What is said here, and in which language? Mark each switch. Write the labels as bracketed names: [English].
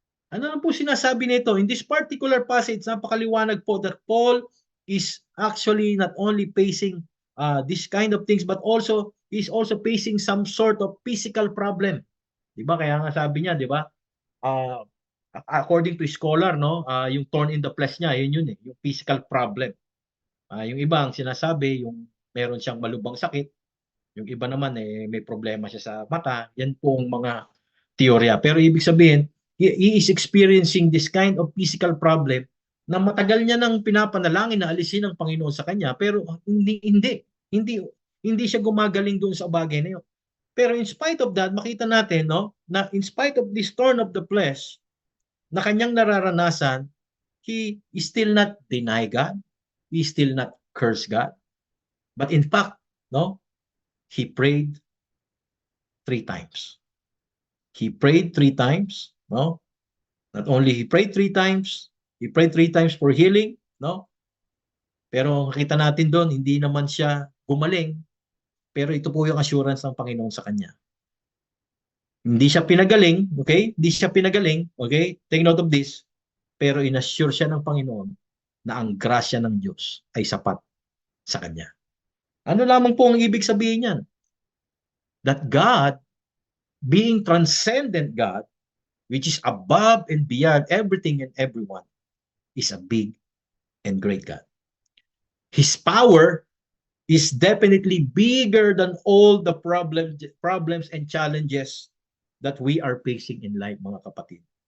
[Filipino] Ano lang po sinasabi nito? [English] In this particular passage, napakaliwanag po that Paul is actually not only facing this kind of things, but also is also facing some sort of physical problem. Diba? [Filipino] Kaya nga sabi niya, diba? According to scholar, no, yung thorn in the flesh niya, yun eh, yung physical problem. Yung iba ang sinasabi, yung meron siyang malubhang sakit, yung iba naman eh may problema siya sa mata. Yan pong mga teorya. Pero ibig sabihin, [English] he is experiencing this kind of physical problem [Filipino] na matagal niya nang pinapanalangin na alisin ng Panginoon sa kanya, pero hindi siya gumagaling doon sa bagay na yun. Pero in spite of that, makita natin, no, na in spite of this thorn of the flesh na kanyang nararanasan, [English] he is still not deny God, he is still not curse God. But in fact, no, he prayed 3 times. He prayed 3 times, no? Not only he prayed 3 times, he prayed 3 times for healing, no? [Filipino] Pero nakita natin doon, hindi naman siya gumaling. Pero ito po yung assurance ng Panginoon sa kanya. Hindi siya pinagaling, okay? Hindi siya pinagaling, okay? [English] Take note of this. [Filipino] Pero inassure siya ng Panginoon na ang grasya ng Diyos ay sapat sa kanya. Ano lamang po ang ibig sabihin niyan? [English] That God, being transcendent God, which is above and beyond everything and everyone, is a big and great God. His power is definitely bigger than all the problems and challenges that we are facing in life, mga kapatid.